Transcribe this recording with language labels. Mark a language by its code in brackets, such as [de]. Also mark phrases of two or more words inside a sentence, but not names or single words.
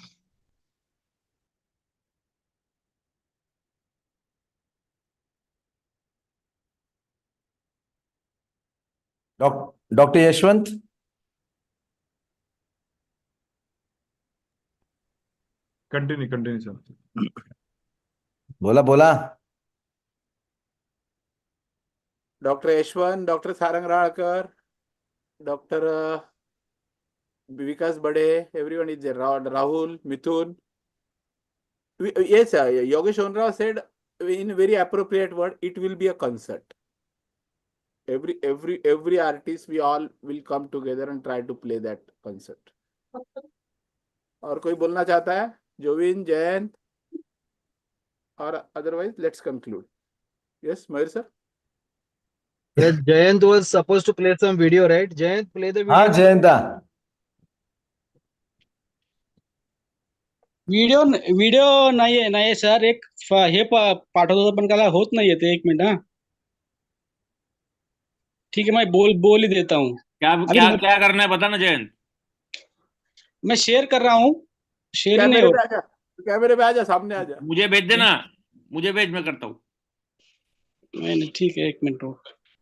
[en] Dr. Yashwant? Continue, sir. Bola. Dr. Yashwant, Dr. Sarang Ralkar, Dr. Vikas Bade, everyone is there. Rahul, Mithun. Yes, Yogesh Onrao said in a very appropriate word, it will be a concert. Every artist, we all will come together and try to play that concert. [hi] और कोई बोलना चाहता है? जोविन, जयंत, और [en] otherwise let's conclude. [hi] यस, मयूर सर. Yes, Jayant was supposed to play some video, right? [en] Jayant, play the [hi] हाँ [en] video. जयंता. [mr] व्हिडिओ व्हिडिओ नाहीये नाही सर. एक हे पाठवत होतो पण त्याला होत नाहीये ते. 1 मिनिट. [hi] ठीक है, मैं बोल ही देता हूँ. क्या अभी क्या क्या करना है बता ना जयंत. मैं शेयर कर रहा हूँ. शेयर ही नहीं कैमरे हो. पे आजा, कैमरे पे आजा, सामने आजा. मुझे भेज देना, मुझे भेज, मैं करता हूँ. नहीं ठीक है, 1 मिनट रुक.